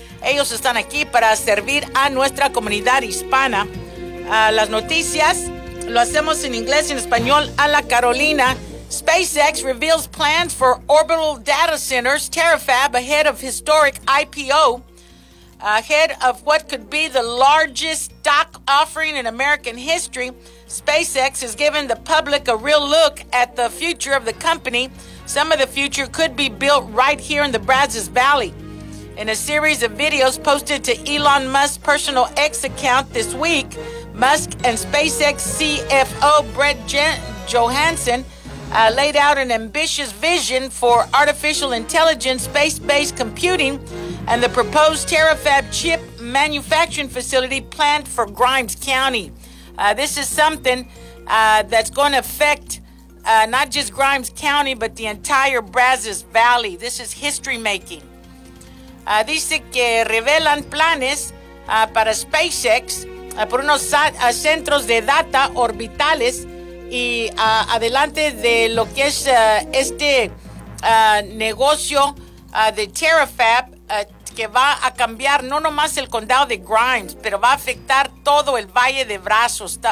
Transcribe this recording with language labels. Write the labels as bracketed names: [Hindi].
[Spanish] Ellos están aquí para servir a nuestra comunidad hispana. Las noticias lo hacemos en inglés y en español a la Carolina. [English] SpaceX reveals plans for orbital data centers, Terafab, ahead of historic IPO, ahead of what could be the largest stock offering in American history. SpaceX has given the public a real look at the future of the company. Some of the future could be built right here in the Brazos Valley. In a series of videos posted to Elon Musk's personal X account this week, Musk and SpaceX CFO Brett Johansson laid out an ambitious vision for artificial intelligence, space-based computing, and the proposed Terafab chip manufacturing facility planned for Grimes County. This is something that's going to affect not just Grimes County, but the entire Brazos Valley. This is history-making. [Spanish] Dice que revelan planes para SpaceX por unos centros de data orbitales y adelante de lo que es este negocio de Terafab, que va a cambiar no nomás el condado de Grimes, pero va a afectar todo el Valle de Brazos.